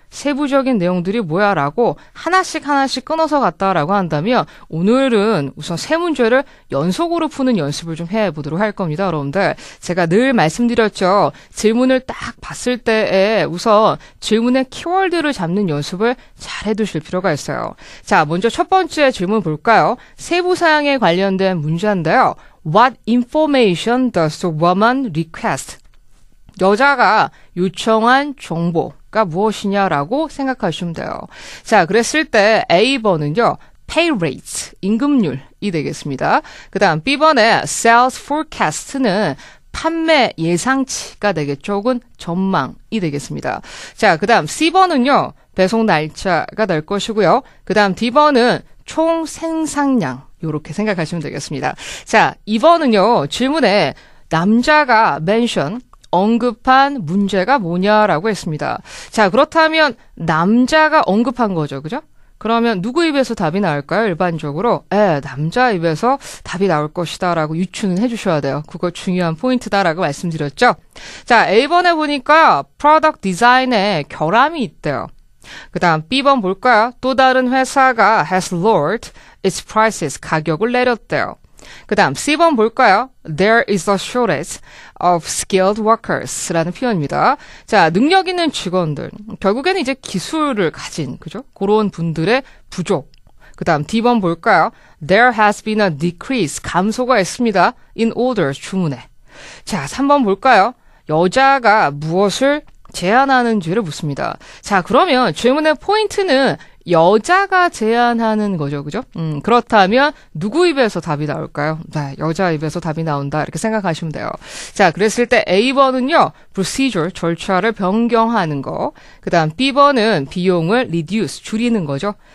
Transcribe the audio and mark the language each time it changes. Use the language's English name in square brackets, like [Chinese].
[Korean] 세부적인 내용들이 뭐야? 라고 하나씩 끊어서 갔다라고 한다면 오늘은 우선 세 문제를 연속으로 푸는 연습을 좀 해보도록 할 겁니다, 여러분들. 제가 늘 말씀드렸죠. 질문을 딱 봤을 때에 우선 질문의 키워드를 잡는 연습을 잘 해두실 필요가 있어요. 자, 먼저 첫 번째 질문 볼까요? 세부 사항에 관련된 문제인데요. [English] What information does the woman request? [Korean] 여자가 요청한 정보가 무엇이냐라고 생각하시면 돼요. 자, 그랬을 때 A번은요. pay rates, 임금률이 되겠습니다. 그 다음 B번에 sales forecast는 판매 예상치가 되겠죠. 혹은 전망이 되겠습니다. 자, 그 다음 C번은요. 배송 날짜가 될 것이고요. 그 다음 D번은 총 생산량. 이렇게 생각하시면 되겠습니다. 자, 2번은요. 질문에 남자가 mention, 언급한 문제가 뭐냐라고 했습니다. 자, 그렇다면 남자가 언급한 거죠. 그죠? 그러면 누구 입에서 답이 나올까요? 일반적으로 남자 입에서 답이 나올 것이다 라고 유추는 해주셔야 돼요. 그거 중요한 포인트다라고 말씀드렸죠. 자, A번에 보니까 프로덕트 디자인에 결함이 있대요. 그 다음 B번 볼까요? 또 다른 회사가 [English] has lowered its prices, [Korean] 가격을 내렸대요. 그 다음 C번 볼까요? [English] There is a shortage of skilled workers [Korean] 라는 표현입니다. 자, 능력 있는 직원들. 결국에는 이제 기술을 가진, 그죠? 그런 분들의 부족. 그 다음 D번 볼까요? [English] There has been a decrease, [Korean] 감소가 있습니다. [English] in orders, 주문에. [Korean] 자, 3번 볼까요? 여자가 무엇을 제안하는지를 묻습니다. 자, 그러면 질문의 포인트는 여자가 제안하는 거죠. 그죠? 그렇다면 누구 입에서 답이 나올까요? 네, 여자 입에서 답이 나온다. 이렇게 생각하시면 돼요. 자, 그랬을 때 A번은요. procedure, 절차를 변경하는 거. 그 다음 B번은 비용을 reduce, 줄이는 거죠.